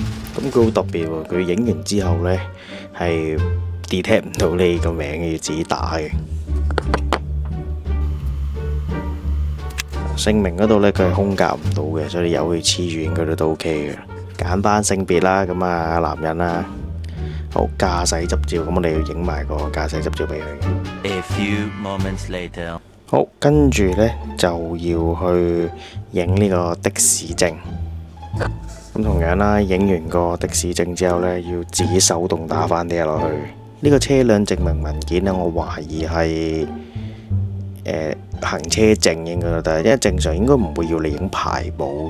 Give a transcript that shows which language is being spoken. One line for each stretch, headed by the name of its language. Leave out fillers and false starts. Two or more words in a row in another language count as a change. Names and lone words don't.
Cantonese: 咁佢好特別喎，佢影完之後呢係 detect 唔到你個名嘅，要自己打嘅。姓名嗰度呢，佢係空格唔到嘅，所以你由佢黐住應該都 OK 嘅。揀翻性別啦，咁啊男人啦。好，駕駛執照，咁我哋要影埋個駕駛執照俾佢。
English: A few moments later。
Cantonese: 好，跟住呢就要去影呢個的士證。咁同樣啦，影完個的士證之後呢，要自己手動打翻啲嘢落去。呢個車輛證明文件呢，我懷疑係行車證應該都得，因為正常應該唔會要你影牌簿。